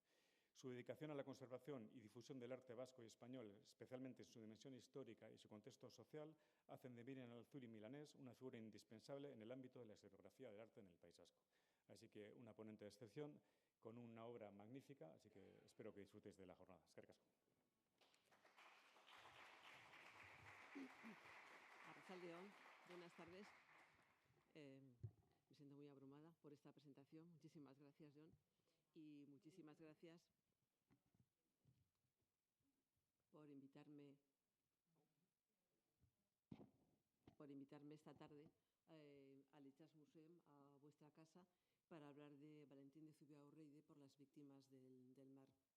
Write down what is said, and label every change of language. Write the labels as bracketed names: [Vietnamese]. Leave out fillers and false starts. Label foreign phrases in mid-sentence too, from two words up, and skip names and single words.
[Spanish] Su dedicación a la conservación y difusión del arte vasco y español, especialmente en su dimensión histórica y su contexto social, hacen de Miriam Alzuri Milanés una figura indispensable en el ámbito de la historiografía del arte en el País Vasco. Así que una ponente de excepción con una obra magnífica, así que espero que disfrutéis de la jornada. [Basque] Eskerrik asko. Arratsaldeon, [Spanish] buenas tardes. Me siento muy abrumada por esta presentación. Muchísimas gracias, John. Y muchísimas gracias por invitarme esta tarde al Itsas Museum, a vuestra casa, para hablar de Valentín de Zubiaurre y de Por las víctimas del mar.